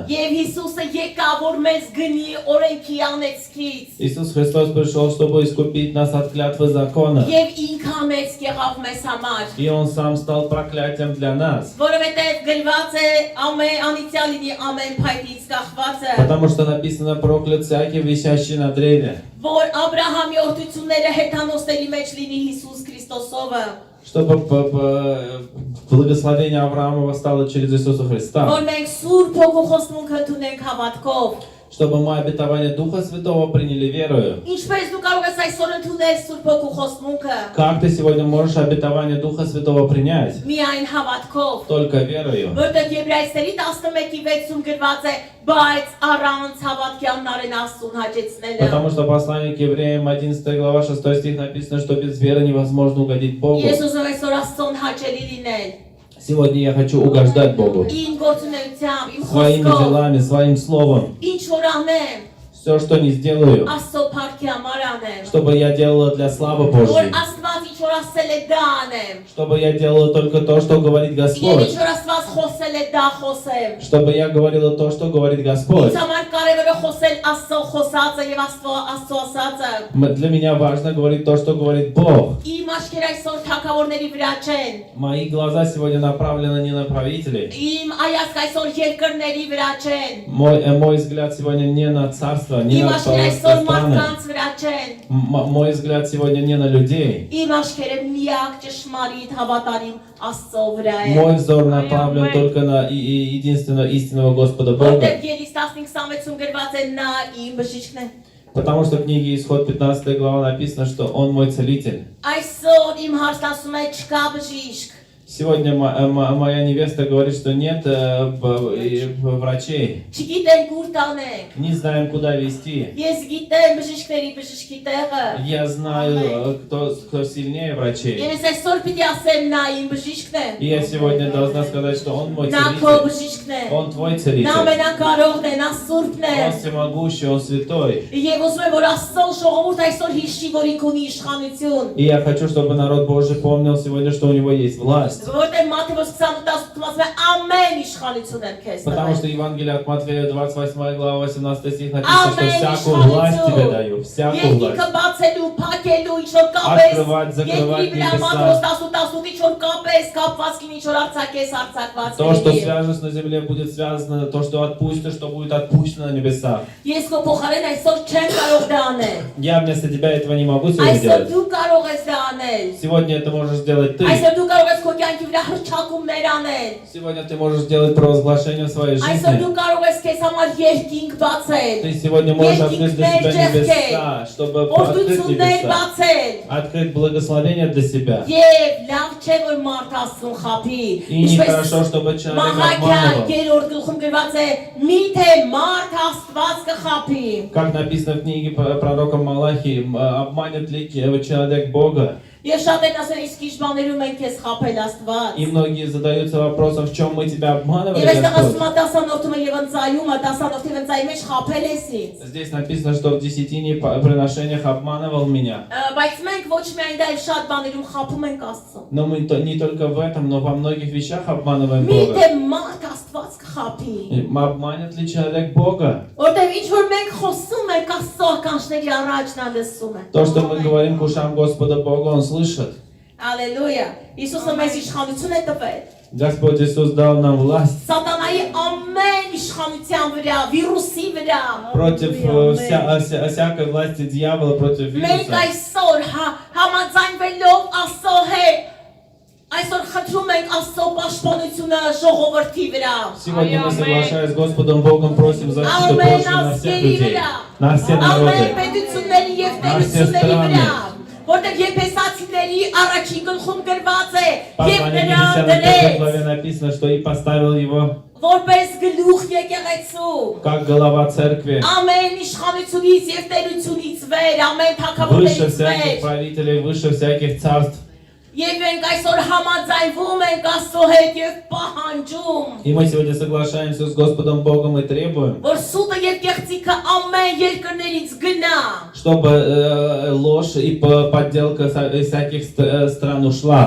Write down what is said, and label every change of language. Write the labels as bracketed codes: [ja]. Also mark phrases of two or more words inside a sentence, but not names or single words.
[hy] Եվ Հիսուսը եկավ որ մեզ գնի օրենքի անեծքից. [ru] Иисус Христос пришел, чтобы искупить нас от клятвы закона. [hy] Եվ ինքը անեծք եղավ մեզ համար. [ru] И Он Сам стал проклятием для нас. [hy] Որովհետև գրված է ամեն անիծյալ լինի ամեն փայտից կախվածը. [ru] Потому что написано проклят всякий, висящий на древе. [hy] Որ Աբրահամի օրդությունները հեթանոսների մեջ լինի Հիսուս Քրիստոսովը. [ru] Чтобы благословение Авраамова стало через Иисуса Христа. [hy] Որ մենք Սուրբ Հոգու խոստմունքը ընդունենք հավատքով. [ru] Чтобы мы обетование Духа Святого приняли верою. [hy] Ինչպես դու կարող ես այսօր ընդունել Սուրբ Հոգու խոստմունքը? [ru] Как ты сегодня можешь обетование Духа Святого принять? [hy] Միայն հավատքով. [ru] Только верою. [hy] Որտեղ Եբրայեցիների 11:6-ում գրված է, բայց առանց հավատքի անհնարին Աստծուն հաճեցնելը։ [ru] Потому что послание к евреям 11 глава 6 стих написано, что без веры невозможно угодить Богу. [hy] Ես ուզում եմ այսօր Աստծուն հաճելի լինել։ [ru] Сегодня я хочу угождать Богу. [hy] Իմ գործունեությամբ, իմ [ru] Своими [hy] խոսքով, [ru] делами, своим словом. [hy] ինչ որ անեմ, [ru] Все, что не сделаю, [hy] Աստծո փառքի համար անեմ։ [ru] чтобы я делала для славы [hy] Որ [ru] Божьей. [hy] Աստված ինչ որ ասել է դա անեմ։ [ru] Чтобы я делала только то, что говорит [hy] Եվ [ru] Господь. [hy] ինչ որ Աստված խոսել է դա խոսեմ։ [ru] Чтобы я говорила то, что говорит Господь. [hy] Ինձ համար կարևոր է խոսել Աստծո խոսածը եւ Աստծո ասածը։ [ru] Для меня важно говорить то, что говорит Бог. [hy] Իմ աչքերը այսօր թագավորների վրա չեն։ [ru] Мои глаза сегодня направлены не на правителей. [hy] Իմ այացք այսօր երկրների վրա չեն։ [ru] Мой взгляд сегодня не на царство, не [hy] Իմ [ru] на [hy] աչքերը այսօր [ru] страны. [hy] մարդկանց вրա չեն։ [ru] Мой взгляд сегодня не на людей. [hy] Իմ աչքերը միակ ճշմարիտ հավատարիմ Աստծո վրա են։ [ru] Мой взор направлен только на единственного истинного Господа Бога. [hy] Որտեղ Ելիս 15:26-ում գրված է նա իմ բժիշկն է։ [ru] Потому что в книге Исход 15 глава написано, что Он мой целитель. [hy] Այսօր իմ հարցն ասում է չկա բժիշկ։ [ru] Сегодня моя невеста говорит, что нет врачей. [hy] Չգիտենք ուր տանենք։ [ru] Не знаем, куда вести. [hy] Ես գիտեմ բժիշկների բժշկի տեղը։ [ru] Я знаю, кто сильнее врачей. [hy] Եվ ես այսօր պիտի ասեմ նա իմ բժիշկն է։ [ru] И я сегодня должна сказать, что Он мой [hy] Նա քո [ru] целитель. [hy] բժիշկն է։ [ru] Он твой [hy] Նա [ru] целитель. [hy] ամենակարողն է, նա սուրբն է։ [ru] Он всемогущий, Он святой. [hy] Եվ ուզում եմ որ Աստծո ժողովուրդ այսօր հիշի, որ ինք ունի իշխանություն։ [ru] И я хочу, чтобы народ Божий помнил сегодня, что у него есть власть. [hy] Որտեղ Մատթեոս 28-ում ասում է ամեն իշխանություն եմ քեզ [ru] Потому [hy] տվել։ [ru] что Евангелие от Матфея 28 глава 18 стих написано, что [hy] Ամեն [ru] всякую власть тебе даю, всякую [hy] Եվ [ru] власть. [hy] ինքը բացելու, փակելու, ինչ որ կապես։ [ru] Открывать, закрывать [hy] Երկրի վրա [ru] небеса. [hy] Մատթեոս 18-ում ինչ որ կապես, կապված կին ինչ որ արցակես, արցակված [ru] То, что [hy] կլինի։ [ru] свяжешь на земле, будет связано, то, что отпустишь, что будет отпущено на небесах. [hy] Ես քո փոխարեն այսօր չեմ կարող դա անել։ [ru] Я вместо тебя этого не могу сегодня [hy] Այսօր [ru] делать. [hy] դու կարող ես դա անել։ [ru] Сегодня это можешь сделать ты. [hy] Այսօր դու կարող ես քո կյանքի վրա հրճակումներ անել։ [ru] Сегодня ты можешь сделать провозглашение в своей [hy] Այսօր [ru] жизни. [hy] դու կարող ես քեզ համար երկինք бացել։ [ru] Ты сегодня можешь открыть для себя небеса, чтобы открыть [hy] Օրդություններ [ru] небеса. [hy] բացել։ [ru] Открыть благословение для себя. [hy] Եվ լավ չէ որ մարդ Աստծուն խափի։ [ru] И нехорошо, чтобы человек [hy] Մաղաքիա [ru] обманывал. [hy] 3-րդ գլխում գրված է. Միթե մարդ Աստված կխափի։ [ru] Как написано в книге пророка Малахии, обманет ли человек Бога? [hy] Եվ շատ են ասել իսկ ինչ բաներում են քեզ խափել Աստված։ [ru] И многие задаются вопросом, в чем мы тебя обманывали, [hy] Եվ այստեղ ասում [ru] Господь? [hy] է դասանորդումը եւ ընծայումը, դասանորդի ընծայի մեջ խափել ես ինձ։ [ru] Здесь написано, что в десятине приношениях обманывал меня. [hy] Բայց մենք ոչ միայն դա այլ շատ բաներում խափում ենք Աստծուն։ [ru] Но мы не только в этом, но во многих вещах обманываем Бога. [hy] Միթե մարդ Աստված կխափի։ [ru] И обманет ли человек Бога? [hy] Որտեւ ինչ որ մենք խոսում ենք Աստծո ականջների առաջ նա լսում է։ [ru] То, что мы говорим к ушам Господа Бога, Он слышит. [hy] Ալելույա։ Իսուսը մեզ իշխանություն է տվել։ [ru] Господь Иисус дал нам власть [hy] Սատանայի ամեն իշխանության վրա, վիրուսի վրա։ [ru] против всякой власти дьявола, против [hy] Մենք [ru] вируса. [hy] այսօր համաձայնվելով Աստծո հետ այսօր խնդրում ենք Աստծո պաշտպանությունը ժողովրդի վրա։ [ru] Сегодня мы, соглашаясь с Господом Богом, просим защиту [hy] Ամեն [ru] Божью на всех [hy] ազգերի [ru] людей, [hy] վրա։ [ru] на все [hy] Ամեն [ru] народы. [hy] պետությունների եւ տերությունների վրա։ Որտեղ Եփեսացիների առաջին գլխում գրված է. Եվ [ru] Послание [hy] նրան 50 դրեց [ru] главе написано, что и поставил его [hy] որպես գլուխ եկեղեցու։ [ru] как голова церкви, [hy] Ամեն իշխանությունից եւ տերությունից վեր, ամեն [ru] выше [hy] թագավորներից [ru] всяких [hy] վեր։ [ru] правителей, выше всяких царств. [hy] Եվ մենք այսօր համաձայնվում ենք Աստծո հետ եւ պահանջում, [ru] И мы сегодня соглашаемся с Господом Богом и требуем, [hy] որ սուտը եւ կեղծիքը ամեն երկրներից գնա։ [ru] чтобы ложь и подделка из всяких стран ушла.